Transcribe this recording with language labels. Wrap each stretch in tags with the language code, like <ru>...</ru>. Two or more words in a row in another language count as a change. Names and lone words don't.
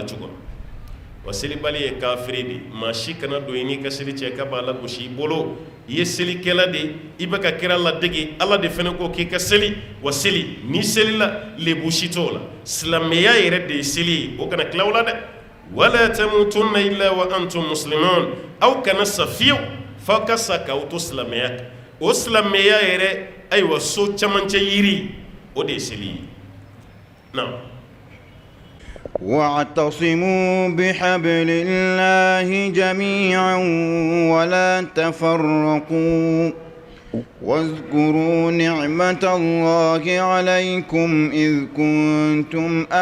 <bm>cogo wa selibali ye kafiri de maa si kana don i n'i ka seli cɛ k'a b'a lagosi i bolo i ye selikɛla de i bɛ ka kira ladege Ala de fana ko k'i ka seli wa seli n'i selila lebu si t'o la silamɛya yɛrɛ de ye seli ye o kana tila o la dɛ</bm> <ar>ولا تموتن إلا وأنتم مسلمون</ar> <bm>aw kana sa fiyewu f'aw ka sa k'aw to silamɛya kan o silamɛya yɛrɛ ayiwa so camancɛ yiri o de ye seli ye naam</bm> <ar>واعتصموا بحبل الله جميعا ولا تفرقوا واذكروا نعمة الله عليكم إذ كنتم</ar>